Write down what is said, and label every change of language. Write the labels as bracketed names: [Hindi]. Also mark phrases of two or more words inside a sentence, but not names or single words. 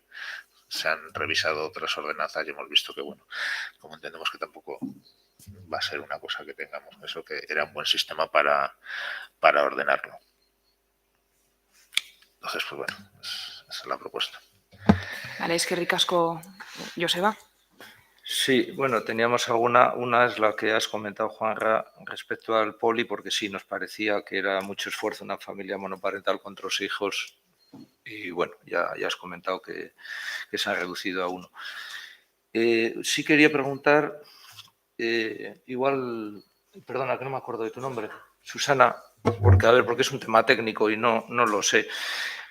[Spanish] Se han revisado otras ordenanzas y hemos visto que, bueno, como entendemos que tampoco va a ser una cosa que tengamos, eso que era un buen sistema para ordenarlo. Entonces, pues bueno, esa es la propuesta. Vale, [Basque] eskerrik asko, Joseba. [Spanish] Sí, bueno, teníamos una es la que has comentado, Juanra, respecto al poli, porque sí, nos parecía que era mucho esfuerzo una familia monoparental con 3 hijos y bueno, ya has comentado que se ha reducido a 1. Sí quería preguntar, igual, perdona que no me acuerdo de tu nombre, Susana, porque es un tema técnico y no lo sé.